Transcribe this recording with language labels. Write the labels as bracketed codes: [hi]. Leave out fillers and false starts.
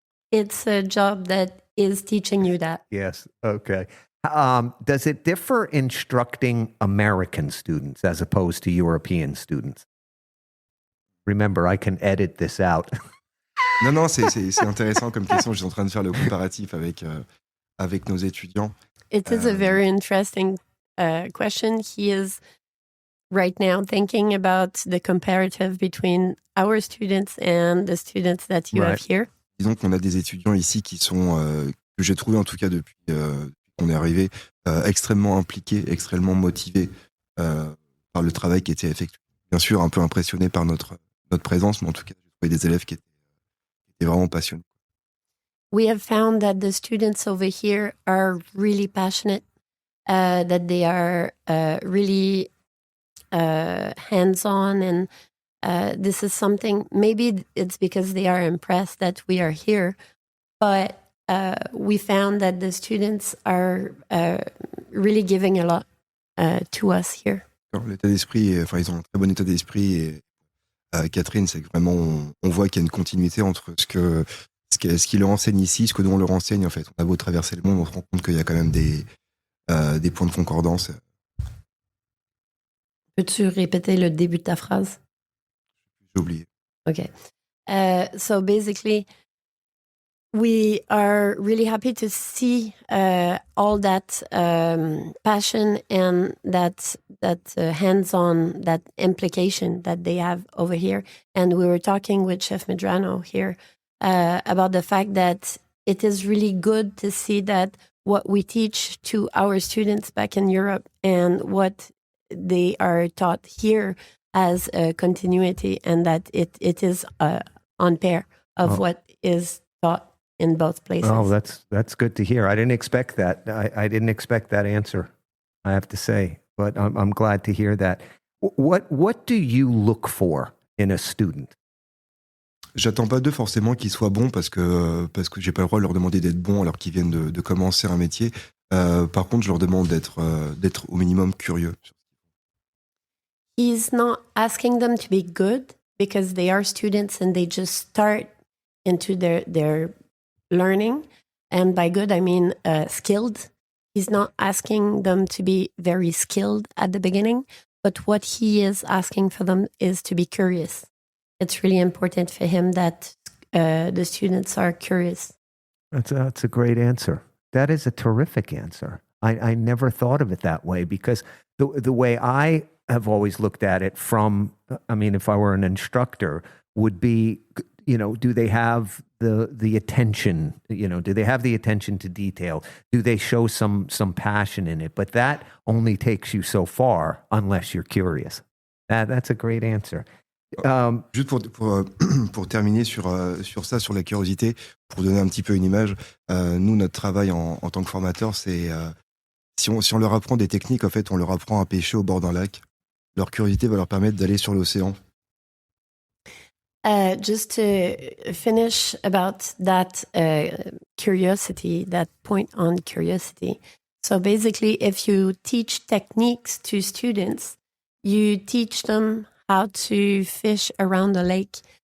[en] It's a job that is teaching you that. Yes. Okay. Does it differ instructing American students as opposed to European students? Remember, I can edit this out. [fr] Non, c'est intéressant comme question. Je suis en train de faire le comparatif avec nos étudiants. [en] It is a very interesting question. He is right now thinking about the comparative between our students and the students that you have here. [fr] Disons qu'on a des étudiants ici qui sont, que j'ai trouvé en tout cas depuis qu'on est arrivé, extrêmement impliqués, extrêmement motivés par le travail qui était effectué. Bien sûr, un peu impressionnés par notre présence, mais en tout cas, j'ai trouvé des élèves qui étaient vraiment passionnés. [en] we have found that the students over here are really passionate, that they are really hands-on, and this is something, maybe it's because they are impressed that we are here, but we found that the students are really giving a lot to us here. [fr] L'état d'esprit, ils ont un très bon état d'esprit. Et Catherine, c'est que vraiment, on voit qu'il y a une continuité entre ce qu'il leur enseigne ici, ce que nous on leur enseigne en fait. On a beau traverser le monde, on se rend compte qu'il y a quand même des points de concordance. Peux-tu répéter le début de ta phrase? J'ai oublié. [en] Okay. So basically, we are really happy to see all that passion and that hands-on, that implication that they have over here. And we were talking with Chef Medrano here about the fact that it is really good to see that what we teach to our students back in Europe and what they are taught here as a continuity, and that it is on pair of what is taught in both places. Oh, that's good to hear. I didn't expect that. I didn't expect that answer, I have to say, but I'm glad to hear that. What do you look for in a student? [fr] J'attends pas d'eux forcément qu'ils soient bons parce que j'ai pas le droit de leur demander d'être bons alors qu'ils viennent de commencer un métier. Par contre, je leur demande d'être au minimum curieux. [en] He's not asking them to be good because they are students and they just start into their learning. And by good, I mean skilled. He's not asking them to be very skilled at the beginning, but what he is asking for them is to be curious. It's really important for him that the students are curious. That's a great answer. That is a terrific answer. I never thought of it that way, because the way I have always looked at it from, I mean, if I were an instructor, would be, do they have the attention, do they have the attention to detail? Do they show some passion in it? But that only takes you so far unless you're curious. That's a great answer. [fr] Juste pour terminer sur ça, sur la curiosité, pour donner un petit peu une image, nous, notre travail en tant que formateur, c'est si on leur apprend des techniques, en fait, on leur apprend à pêcher au bord d'un lac. Leur curiosité va leur permettre d'aller sur l'océan. [en] Just to finish about that curiosity, that point on curiosity. So basically, if you teach techniques to students, you teach them how to fish around the lake.